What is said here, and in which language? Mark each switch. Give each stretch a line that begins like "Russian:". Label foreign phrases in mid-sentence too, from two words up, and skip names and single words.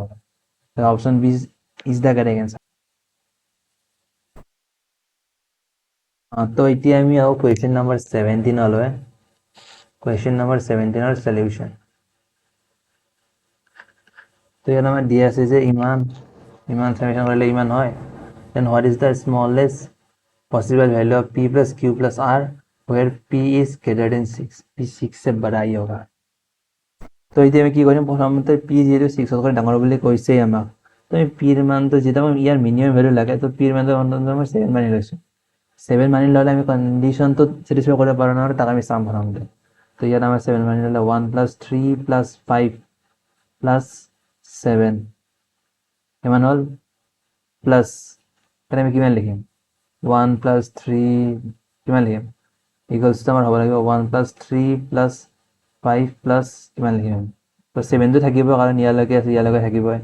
English: option B is the correct answer.
Assamese: তো এতিয়া আমি আহোঁ
English: question number
Assamese: 17লৈ। কুৱেশ্যন নম্বৰ 17ৰ সলিউশ্যন। তো ইয়াত আমাৰ দিয়া আছে যে ইমান সামেশ্যন কৰিলে ইমান হয়,
English: then what is the smallest possible value of p plus q plus r where p is greater than 6,
Hindi: p 6 से बड़ा ही होगा।
Assamese: তো এতিয়া আমি কি কৰিম, প্ৰথমতে p যিহেতু 6তকৈ ডাঙৰ বুলি কৈছেই আমাক, তো আমি p ৰ মানটো যেতিয়া ইয়াৰ
English: minimum value
Assamese: লাগে, তো p ৰ মানটো মই 7 মানি লৈছোঁ। 7 মানি ল'লে আমি কণ্ডিশ্যনটো ছেটিছফাই কৰিব পাৰোঁ নহয়, তাক আমি চাম প্ৰথমতে। তো ইয়াত আমাৰ 7 মানি ল'লে 1 প্লাছ 3 প্লাছ 5 প্লাছ 7 কিমান হ'ল, প্লাছ তাত আমি কিমান লিখিম, 1 প্লাছ 3 কিমান লিখিম, ইকুৱেলছটো আমাৰ হ'ব লাগিব 1 প্লাছ 3 প্লাছ 5 প্লাছ কিমান লিখিম, তো 7টো থাকিব, কাৰণ ইয়ালৈকে আছে, ইয়ালৈকে থাকিবই।